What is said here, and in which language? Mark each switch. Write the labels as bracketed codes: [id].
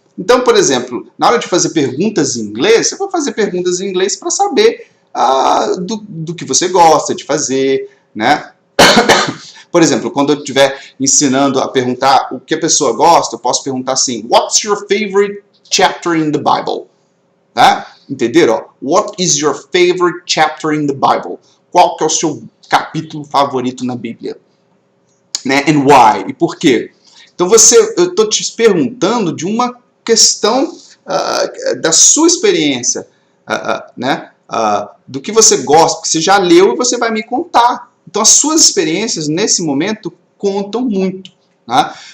[pt] Então, por exemplo, na hora de fazer perguntas em inglês, eu vou fazer perguntas em inglês para saber do que você gosta de fazer, né? Por exemplo, quando eu estiver ensinando a perguntar o que a pessoa gosta, eu posso perguntar assim: [en] What's your favorite chapter in the Bible? [pt] Tá? Entenderam? [en] What is your favorite chapter in the Bible? [pt] Qual que é o seu capítulo favorito na Bíblia? Né? [en] And why? [pt] E por quê? Então eu estou te perguntando de uma questão da sua experiência, né? Do que você gosta, que você já leu e você vai me contar. Então as suas experiências nesse momento contam muito. Né?